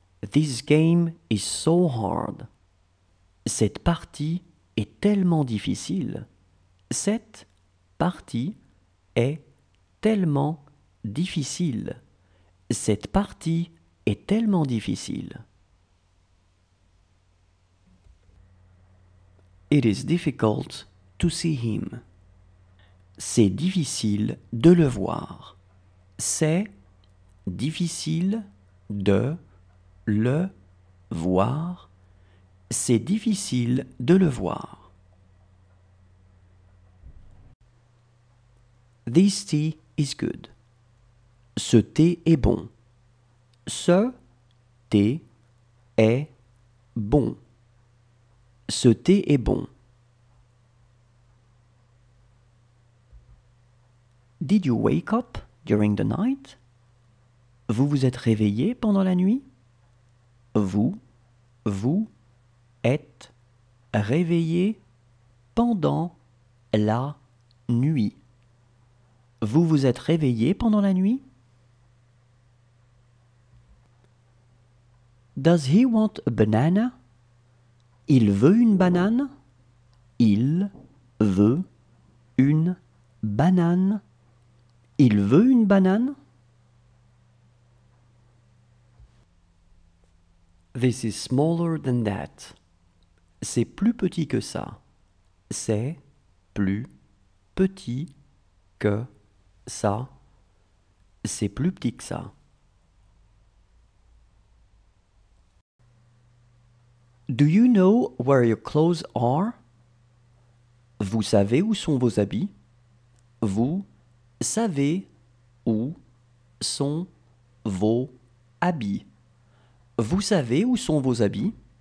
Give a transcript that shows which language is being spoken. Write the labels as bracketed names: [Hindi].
[English] This game is so hard. [French] Cette partie est tellement difficile. Cette partie est tellement difficile. Cette partie est tellement difficile. [English] It is difficult to see him. [French] C'est difficile de le voir. C'est difficile de le voir. C'est difficile de le voir. [English] This tea is good. [French] Ce thé est bon. Ce thé est bon. Ce thé est bon. [English] Did you wake up during the night? [French] Vous vous êtes réveillé pendant la nuit? Vous êtes réveillé pendant la nuit. Vous vous êtes réveillé pendant la nuit? [English] Does he want a banana? [French] Il veut une banane? Il veut une banane? Il veut une banane? [English] This is smaller than that. [French] C'est plus petit que ça. C'est plus petit que ça. C'est plus petit que ça. [English] Do you know where your clothes are? [French] Vous savez où sont vos habits? Vous savez où sont vos habits? Vous savez où sont vos habits?